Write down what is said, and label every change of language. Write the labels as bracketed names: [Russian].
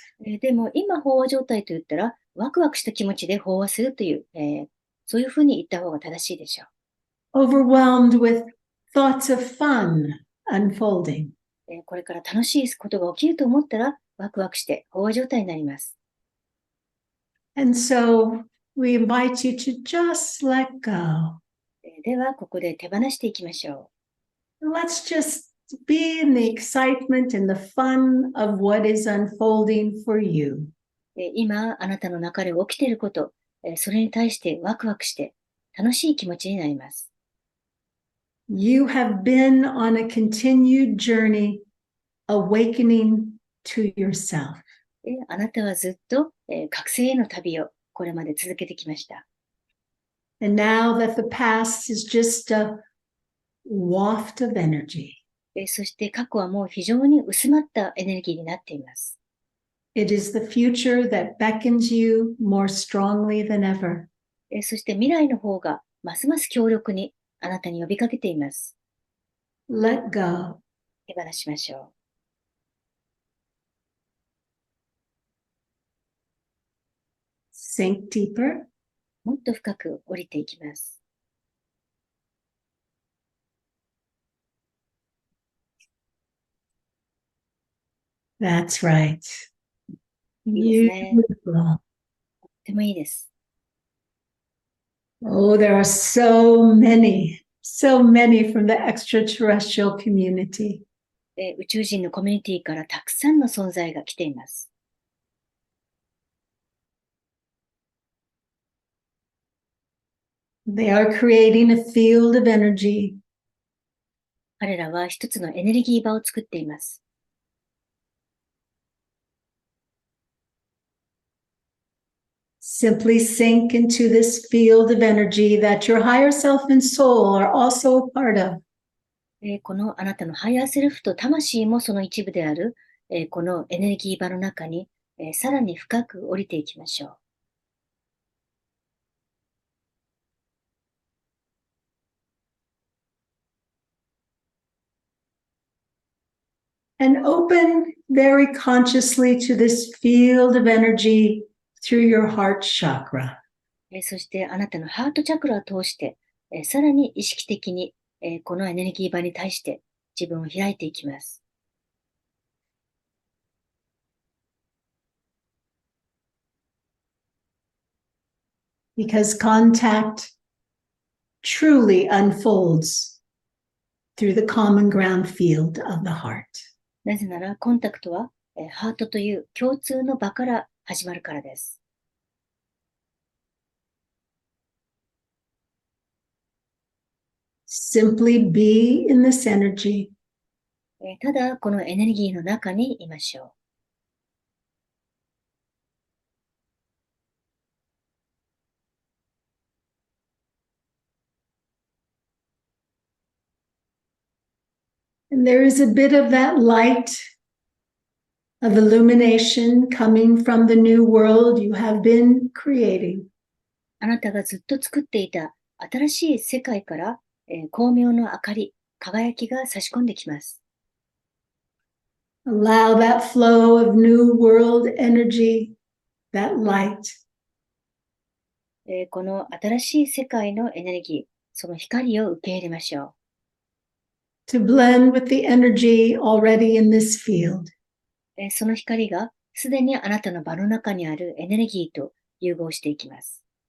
[Japanese] でも今飽和状態と言ったら、ワクワクした気持ちで飽和するという、そういうふうに言った方が正しいでしょう。 [English] Overwhelmed with thoughts of fun unfolding. [Japanese] これから楽しいことが起きると思ったら、ワクワクして飽和状態になります。 [English] And so we invite you to just let go. [Japanese] では、ここで手放していきましょ [English] う。Let's just be in the excitement and the fun of what is unfolding for you. [Japanese] 今、あなたの中で起きていること、それに対してワクワクして楽しい気持ちになります。 [English] You have been on a continued journey awakening to yourself. [Japanese] あなたはずっと、覚醒への旅をこれまで続けてきました。 [English] And now that the past is just a waft of energy. [Japanese] そして過去はもう非常に薄まったエネルギーになっています。 [English] It is the future that beckons you more strongly than ever. [Japanese] そして未来の方がますます強力にあなたに呼びかけています。 [English] Let go. [Japanese] 手放しましょ [English] Sink deeper. [Japanese] う。もっと深く降りていきます。 [English] That's right. [Japanese] いいですね。 [English] Beautiful. [Japanese] とてもいいです。 [English] Oh, there are so many from the extraterrestrial community. [Japanese] 宇宙人のコミュニティからたくさんの存在が来ています。 [English] They are creating a field of energy. [Japanese] 彼らは一つのエネルギー場を作っています。 [English] Simply sink into this field of energy that your higher self and soul are also a part of. [Japanese] このあなたのハイヤーセルフと魂もその一部である、このエネルギー場の中に、さらに深く降りていきましょう。 [English] And open very consciously to this field of energy through your heart chakra. [Japanese] そしてあなたのハートチャクラを通して、さらに意識的に、このエネルギー場に対して自分を開いていきます。 [English] Because contact truly unfolds through the common ground field of the heart. [Japanese] なぜならコンタクトは、ハートという共通の場から始まるからです。 [English] Simply be in this energy. [Japanese] ただこのエネルギーの中にいましょう。 [English] And there is a bit of that light of illumination coming from the new world you have been creating. [Japanese] あなたがずっと作っていた新しい世界から、光明の明かり、輝きが差し込んできます。 [English] Allow that flow of new world energy, that light, [Japanese] この新しい世界のエネルギー、その光を受け入れましょ [English] to blend with the energy already in this field. [Japanese] う。その光がすでにあなたの場の中にあるエネルギーと融合していきます。